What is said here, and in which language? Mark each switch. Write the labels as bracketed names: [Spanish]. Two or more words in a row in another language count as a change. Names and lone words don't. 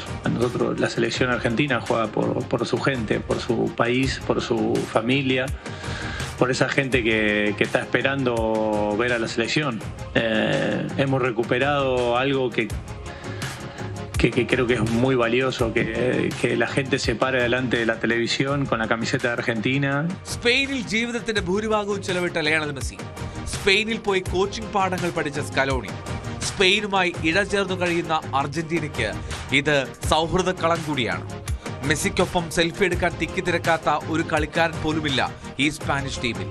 [Spanish] Nosotros, la selección argentina juega por su gente, por su país, por su familia, por esa gente que está esperando ver a la selección. Hemos recuperado algo que creo que es muy valioso, que la gente se pare delante de la televisión con la camiseta de Argentina. [Malayalam] സ്പെയിനിൽ ജീവിതത്തിന്റെ ഭൂരിഭാഗവും ചെലവിട്ട ലയണൽ മെസ്സി, സ്പെയിനിൽ പോയി കോച്ചിംഗ് പാഠങ്ങൾ പഠിച്ച സ്കലോണി, സ്പെയിനുമായി ഇഴചേർന്നു കഴിയുന്ന അർജന്റീനയ്ക്ക് ഇത് സൗഹൃദ കളം കൂടിയാണ്. മെസ്സിക്കൊപ്പം സെൽഫി എടുക്കാൻ തിക്കിത്തിരക്കാത്ത ഒരു കളിക്കാരൻ പോലുമില്ല ഈ സ്പാനിഷ് ടീമിൽ.